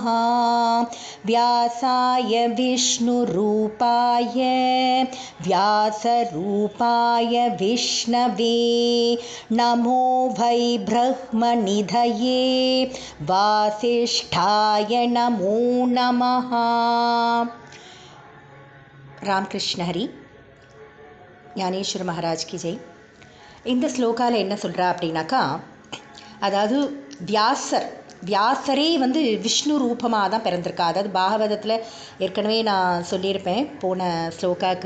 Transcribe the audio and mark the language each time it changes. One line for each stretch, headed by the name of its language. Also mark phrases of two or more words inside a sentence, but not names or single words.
Sanskrit: व्यासाय विष्णुरूपाय व्यासरूपाय विष्णवे नमो वै ब्रह्मनिधये वासिष्ठाय नमो नमः।
Marathi: रामकृष्ण हरी. ज्ञानेश्वर महाराज की जय.
Tamil: இந்த ஸ்லோகாவில் என்ன சொல்கிறா அப்படின்னாக்கா, அதாவது வியாசரே விஷ்ணு ரூபமாக தான் பிறந்திருக்கா. அதாவது பாகவதத்தில் ஏற்கனவே நான் சொல்லியிருப்பேன் போன ஸ்லோகாவுக்கு.